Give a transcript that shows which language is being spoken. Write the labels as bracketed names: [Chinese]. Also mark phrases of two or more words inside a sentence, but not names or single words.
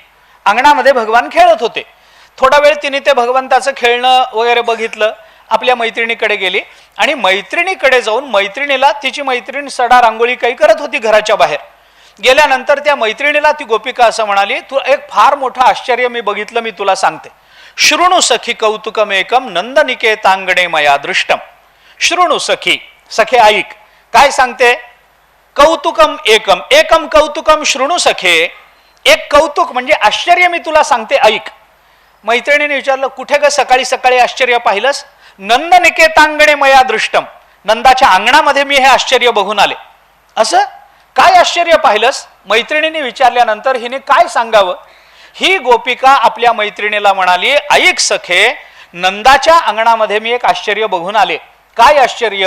[Marathi] अंगणामध्ये भगवान खेळत होते. थोडा वेळ तिने ते भगवंताचं खेळणं वगैरे बघितलं, आपल्या मैत्रिणीकडे गेली आणि मैत्रिणीकडे जाऊन मैत्रिणीला, तिची मैत्रीण सडा रांगोळी काही करत होती घराच्या बाहेर. गेल्यानंतर त्या मैत्रिणीला ती गोपिका असं म्हणाली, तू एक फार मोठं आश्चर्य मी बघितलं, मी तुला सांगते. [Sanskrit] शृणु सखी कौतुकमेकम नंदनिकेतांगणे मया दृष्टम. शृणु सखी, [Marathi] सखे ऐक, काय सांगते? [Sanskrit] कौतुकम एकम, एकम कौतुकम शृणु सखे. [Marathi] एक कौतुक म्हणजे आश्चर्य मी तुला सांगते, ऐक. मैत्रिणीने विचारलं, कुठे ग सकाळी सकाळी आश्चर्य पाहिलंस? [Sanskrit] नंदनिकेतांगणे मया दृष्टम, [Marathi] नंदाच्या अंगणामध्ये मी हे आश्चर्य बघून आले. असं काय आश्चर्य पाहिलंस? मैत्रिणीने विचारल्यानंतर हिने काय सांगावं? ही गोपिका आपल्या मैत्रिणीला म्हणाली, ऐक सखे, नंदाच्या अंगणामध्ये मी एक आश्चर्य बघून आले. काय आश्चर्य?